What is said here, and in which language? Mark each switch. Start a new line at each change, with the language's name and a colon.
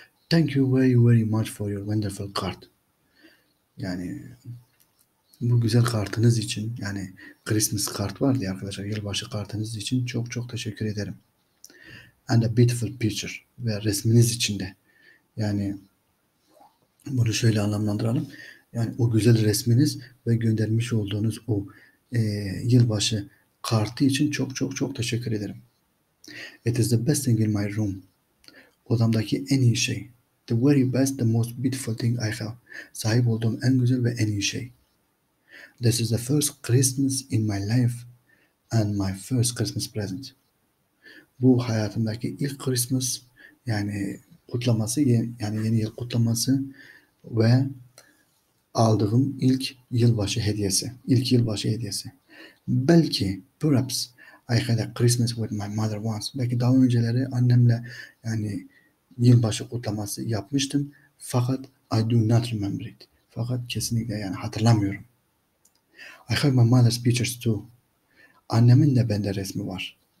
English: Thank you very, very much for your wonderful card.
Turkish: Yani bu güzel kartınız için, yani Christmas kart vardı ya arkadaşlar, yılbaşı kartınız için çok çok teşekkür ederim.
English: And a beautiful picture,
Turkish: ve resminiz için de. Yani bunu şöyle anlamlandıralım. Yani o güzel resminiz ve göndermiş olduğunuz o yılbaşı kartı için çok çok çok teşekkür ederim.
English: It is the best thing in my room.
Turkish: Odamdaki en iyi şey.
English: The very best, the most beautiful thing I have.
Turkish: Sahip olduğum en güzel ve en iyi şey.
English: This is the first Christmas in my life and my first Christmas present.
Turkish: Bu hayatımdaki ilk Christmas, yani kutlaması, yani yeni yıl kutlaması ve aldığım ilk yılbaşı hediyesi. İlk yılbaşı hediyesi. Belki,
English: perhaps, I had a Christmas with my mother once.
Turkish: Belki daha önceleri annemle yani yılbaşı kutlaması yapmıştım. Fakat
English: I do not remember it.
Turkish: Fakat kesinlikle yani hatırlamıyorum.
English: I have my mother's pictures too.
Turkish: Annemin de bende resmi var.